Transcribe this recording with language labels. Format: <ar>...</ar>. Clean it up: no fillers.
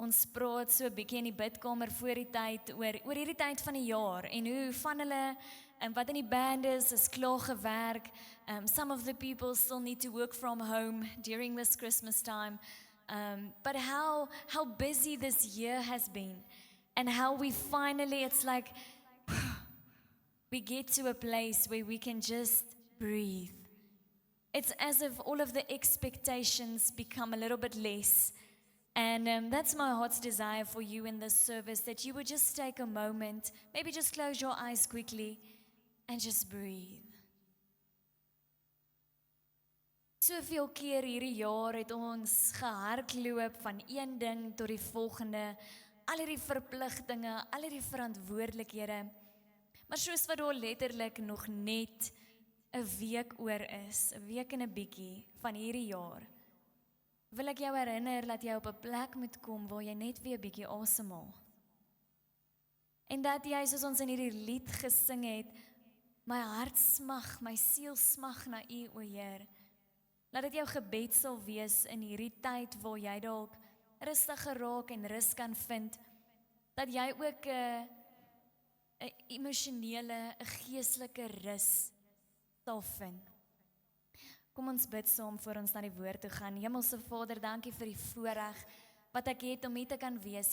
<af>gepraat so 'n bietjie in die bidkamer voor die tyd oor hierdie tyd van die jaar en hoe van hulle wat in die band is klaar gewerk.</af> <en>Some of the people still need to work from home during this Christmas time. But how busy this year has been, and how we finally, it's like we get to a place where we can just breathe. It's as if all of the expectations become a little bit less. And that's my heart's desire for you in this service, that you would just take a moment, maybe just close your eyes quickly and just breathe.</en> <af>Soveel keer hierdie jaar het ons gehardloop van een ding tot die volgende, al hierdie verpligtinge, al hierdie verantwoordelikhede, maar soos wat daar letterlik nog net 'n week oor is, 'n week en 'n bietjie van hierdie jaar, wil ek jou herinner dat jy op 'n plek moet kom waar jy net weer 'n bietjie asemhaal. En dat jy, soos ons in hierdie lied gesing het, my hart smag, my siel smag na U, o Heer. Laat dit jou gebed sal wees in hierdie tyd waar jy dalk rustig geraak en rus kan vind, dat jy ook 'n emosionele, 'n geestelike rus sal vind. Kom ons bid saam voor ons na die woord toe gaan. Hemelse Vader, dankie vir die voorreg wat ek het om hier te kan wees.</af>